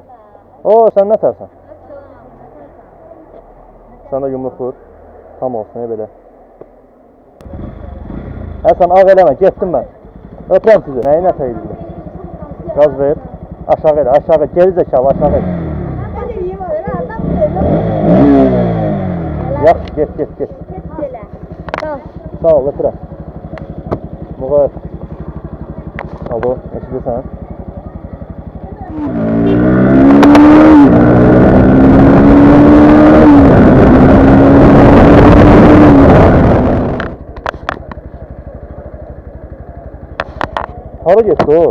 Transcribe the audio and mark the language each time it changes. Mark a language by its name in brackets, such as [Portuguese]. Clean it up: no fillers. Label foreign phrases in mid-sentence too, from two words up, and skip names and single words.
[Azerbaijani] O, sən nə tərsən? Sən də yumruq vur. Tam olsun, belə. Həsən, ağ eləmə, getdim mən. Öpürəm sizi. Nəyi nə təyirdir? Qaz ver. Aşağı elə, aşağı. Geri zəkalı, aşağı elə. [Turkish] Ben de iyi var. Adam böyle. [Azerbaijani] Yaxşı, get. [Turkish] Böyle. Tamam. [Azerbaijani] Sağ ol, öpürəm. Muğayət. Alo, eşidirsən? Hara getdi o?